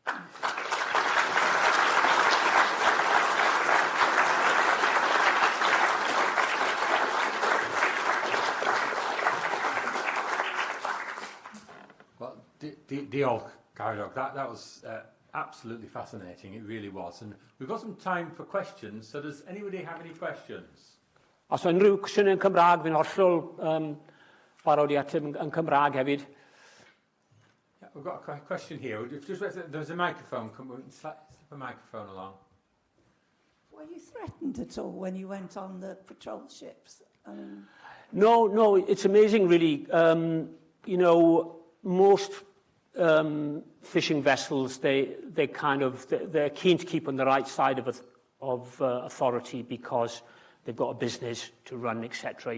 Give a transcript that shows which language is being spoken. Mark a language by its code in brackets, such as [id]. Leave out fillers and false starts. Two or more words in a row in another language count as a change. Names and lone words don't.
[en] Well, Diolch, Caradoc. That was absolutely fascinating. It really was. And we've got some time for questions. So does anybody have any questions? [cy] Os yw unrhyw cwestiynau yn Cymraeg, fi'n hollol barod I ateb yn Cymraeg hefyd. [en] Yeah, we've got a question here. There's a microphone. Slip a microphone along. Were you threatened at all when you went on the patrol ships? I mean... No, it's amazing, really. You know, most fishing vessels, they're keen to keep on the right side of authority because they've got a business to run, etc.